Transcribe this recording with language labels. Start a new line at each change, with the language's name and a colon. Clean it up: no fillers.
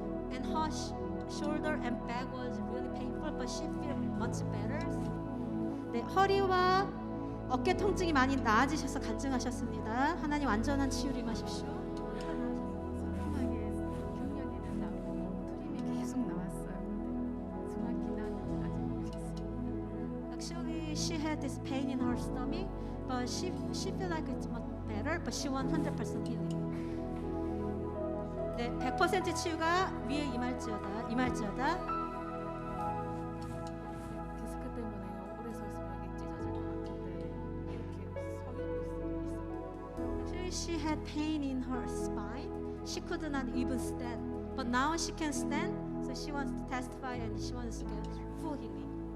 English: And her shoulder and back was really painful, but she feel much better.
Korean: 네, 허리와 어깨 통증이 많이 나아지셔서 간증하셨습니다. 하나님 완전한 치유를 임하십시오. 소심하게 경련이 된다고 트림이 계속 나왔어요. 정확히는 아직 모르겠어요.
English: Actually, she had this pain in her stomach, but she feel like it's much better, but she want 100% healing.
Korean: 네, 100% 치유가 위에 임할지어다. 디스크 때문에 오래 서 있으면 이게 찢어질 것 같은데 이렇게 서 있어요.
English: Actually, she had pain in her spine. She could not even stand, but now she can stand. So she wants to testify and she wants to get full healing.